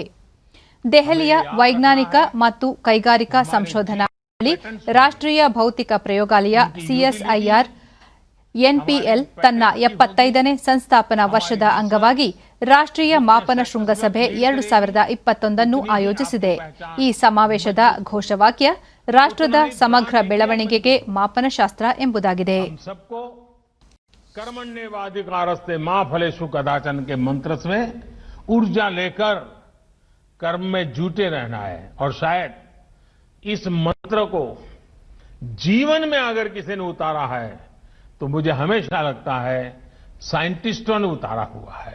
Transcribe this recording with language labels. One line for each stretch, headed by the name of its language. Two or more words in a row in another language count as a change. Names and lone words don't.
Kannada: ದೆಹಲಿಯ ವೈಜ್ಞಾನಿಕ ಮತ್ತು ಕೈಗಾರಿಕಾ ಸಂಶೋಧನಾ ಮಂಡಳಿ ರಾಷ್ಟ್ರೀಯ ಭೌತಿಕ ಪ್ರಯೋಗಾಲಯ ಸಿಎಸ್ಐಆರ್ ಎನ್ಪಿಎಲ್ ತನ್ನ 75ನೇ ಸಂಸ್ಥಾಪನಾ ವರ್ಷದ ಅಂಗವಾಗಿ ರಾಷ್ಟ್ರೀಯ ಮಾಪನ ಶೃಂಗಸಭೆ 2021 ಆಯೋಜಿಸಿದೆ. ಈ ಸಮಾವೇಶದ ಘೋಷವಾಕ್ಯ ರಾಷ್ಟ್ರದ ಸಮಗ್ರ ಬೆಳವಣಿಗೆಗೆ ಮಾಪನಶಾಸ್ತ್ರ ಎಂಬುದಾಗಿದೆ.
Sanskrit: कर्मण्येवाधिकारस्ते मां फलेषु कदाचन
Hindi: के मंत्र में ऊर्जा लेकर कर्म में जुटे रहना है और शायद इस मंत्र को जीवन में अगर किसी ने उतारा है तो मुझे हमेशा लगता है साइंटिस्टों ने उतारा हुआ है.